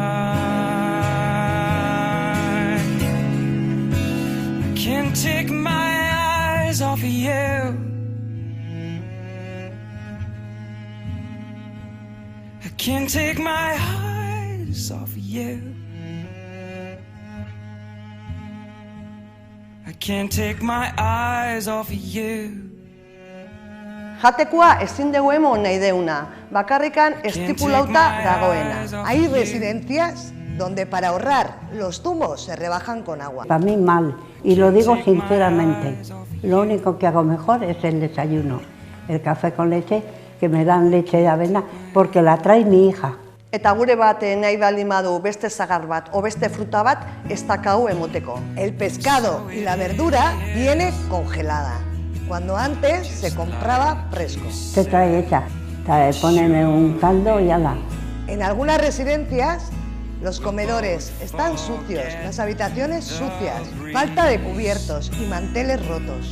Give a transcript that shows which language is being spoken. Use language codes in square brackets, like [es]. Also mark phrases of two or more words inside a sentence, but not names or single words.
[en] I can't take my eyes off of you. I can't take my eyes off of you. I can't take my eyes off of you. [eu] Jatekoa ezin dugu emon nahi deuna, bakarrikan estipulauta dagoena. [es] Hay residencias donde para ahorrar los zumos se rebajan con agua. Para mí mal, y lo digo sinceramente. Lo único que hago mejor es el desayuno, el café con leche, que me dan leche de avena, porque la trae mi hija. [eu] Eta gure bat nahi baldin badu beste zagar bat o beste fruta bat ez dakau emoteko. [es] El pescado y la verdura viene congelada, cuando antes se compraba fresco. Se trae hecha, ponen en un caldo y ala. En algunas residencias los comedores están sucios, las habitaciones sucias, falta de cubiertos y manteles rotos.